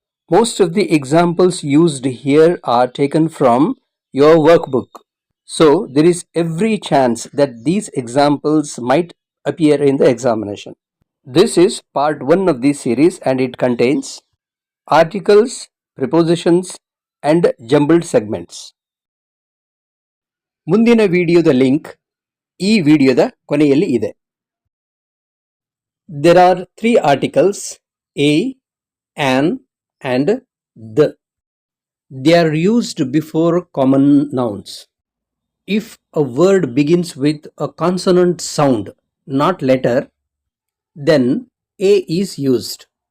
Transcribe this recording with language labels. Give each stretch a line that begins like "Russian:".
English: Most of the examples used here are taken from your workbook. So there is every chance that these examples might appear in the examination. This is part 1 of this series and it contains articles, prepositions and jumbled segments.
Kannada: ಮುಂದಿನ ವಿಡಿಯೋದ link ಈ ವಿಡಿಯೋದ ಕೊನೆಯಲ್ಲಿ ಇದೆ.
English: There are 3 articles a, an and the. They are used before common nouns. If a word begins with a consonant sound, not letter, then a is used.